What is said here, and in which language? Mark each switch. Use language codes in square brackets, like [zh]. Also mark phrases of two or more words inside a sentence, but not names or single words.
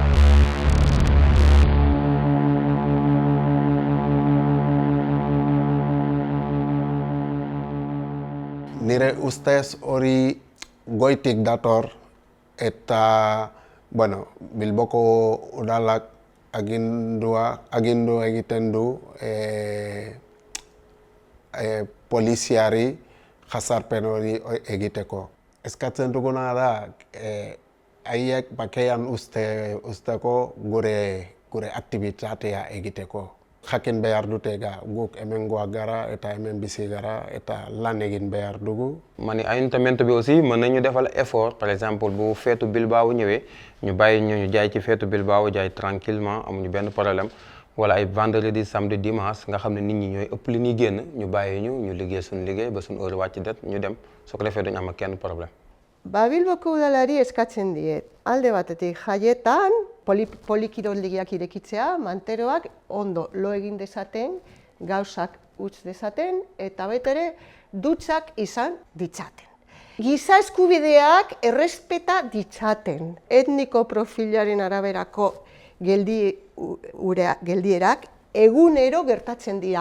[eu] Nire ustez hori goitik dator eta Bilboko udalak agindu egiten du poliziari jazarpen hori egiteko. Eskatzen duguna da, haiek bakean usteko gure aktibitatea egiteko. Jakin behar dute guk hemengoak gara eta hemen bizi gara eta lan egin behar dugu. [wo] Mani ayuntamiento bi aussi mën nañu defal effort [fr] par exemple [wo] bu feetu Bilbao ñëwee ñu bàyyi ñu jaay ci feetu Bilbao jaay tranquillement amuñu benn problème wala ay [fr] vendredi samedi dimanche [wo] nga xam ne nit ñi ñooy ëpp li ñuy génn ñu bàyyi ñu liggéey suñu liggéey ba suñu heure wàcc det ñu dem su ko defee duñu am ak kenn problème. [eu] Ba Bilboko udalari eskatzen diet, alde batetik jaietan, polikiroldegiak irekitzea, manteroak ondo lo egin dezaten, gauzak utz dezaten, eta betere dutxak izan ditzaten. Giza eskubideak errespeta ditzaten, etniko profilaren araberako geldierak egunero gertatzen dira.